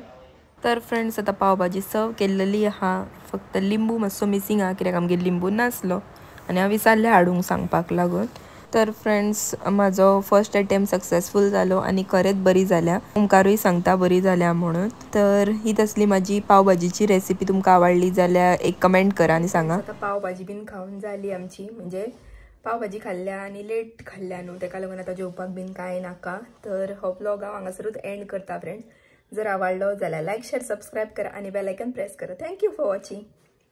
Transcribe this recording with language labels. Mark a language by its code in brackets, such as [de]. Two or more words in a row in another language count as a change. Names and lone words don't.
[kok] तर फ्रेंड्स आता पावभाजी सर्व केल्लेली आहा, फक्त लिंबू मातसो मिसींग आहा कित्याक आमगेर लिंबू नासलो आनी हांव विचारलें हाडूंक सांगपाक लागून. तर फ्रेंड्स माझो [en] first attempt successful [kok] जालो आणि खरेंच बरी जाल्या. तुमकारूय सांगता बरी जाल्या म्हणून. तर ही तसली माझी पावभाजीची रेसिपी तुमकां आवडली जाल्यार एक कमेंट करा आणि सांगा. आता पावभाजी बीन खाऊन झाली आमची, म्हणजे पावभाजी खाल्ल्या आणि लेट खाल्ल्या न्हू, तेका लागून आता जेवपाक बीन काय नाका. तर हो ब्लॉग हांव हांगासरूच एंड करता फ्रेंड्स. जर आवडलो जाल्यार [en] like share subscribe [kok] करा आणि [en] bell icon press [kok] करा. [en] thank you for watching.